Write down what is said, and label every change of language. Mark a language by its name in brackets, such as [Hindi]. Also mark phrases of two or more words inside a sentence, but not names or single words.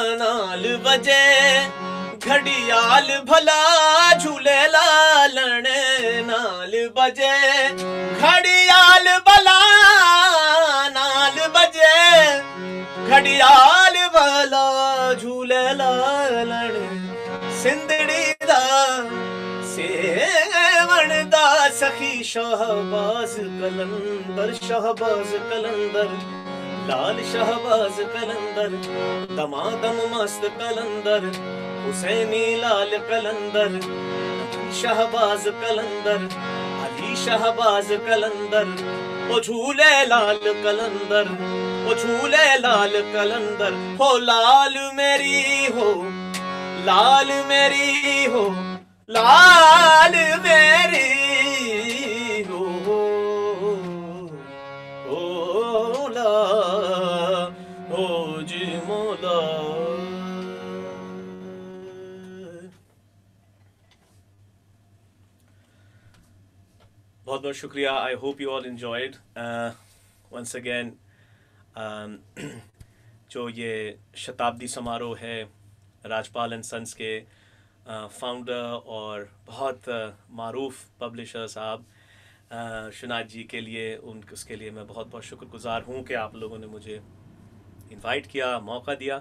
[Punjabi] ਨਾਲ ਬਜੇ ਘੜਿਆਲ ਭਲਾ ਝੂਲੇ ਲਾਲਨ, ਨਾਲ ਬਜੇ ਘੜਿਆਲ ਭਲਾ, ਨਾਲ ਬਜੇ ਘੜਿਆਲ ਭਲਾ ਝੂਲੇ ਲਾਲਨ, ਸਿੰਧੜੀ ਦਾ ਸੇਵਣ ਦਾ ਸਖੀ ਸ਼ਹਬਾਜ਼ ਕਲੰਦਰ, ਸ਼ਹਬਾਜ਼ ਕਲੰਦਰ ਲਾਲ ਸ਼ਹਬਾਜ਼ ਕਲੰਦਰ, ਦਮਾਦਮ ਮਸਤ ਕਲੰਦਰ ਹੁਸੈਨੀ ਲਾਲ ਕਲੰਦਰ, ਸ਼ਹਬਾਜ਼ ਕਲੰਦਰ ਅਲੀ ਸ਼ਹਬਾਜ਼ ਕਲੰਦਰ, ਓ ਝੂਲੇ ਲਾਲ ਕਲੰਦਰ, ਓ ਝੂਲੇ ਲਾਲ ਕਲੰਦਰ, ਹੋ ਲਾਲ ਮੇਰੀ ਹੋ, ਲਾਲ ਮੇਰੀ ਹੋ, ਲਾਲ ਮੇਰੀ ਹੋ, ਓ ਲਾ ਹੋ ਜੀ ਮੌਲਾ। [Hindi] बहुत बहुत शुक्रिया। [English] I hope you all enjoyed once again. [Hindi] जो ये शताब्दी समारोह है राजपाल एंड सन्स के फाउंडर और बहुत मारूफ पब्लिशर साहब शुनाद जी के लिए, उसके लिए मैं बहुत बहुत शुक्रगुजार हूँ कि आप लोगों ने मुझे इनवाइट किया, मौका दिया।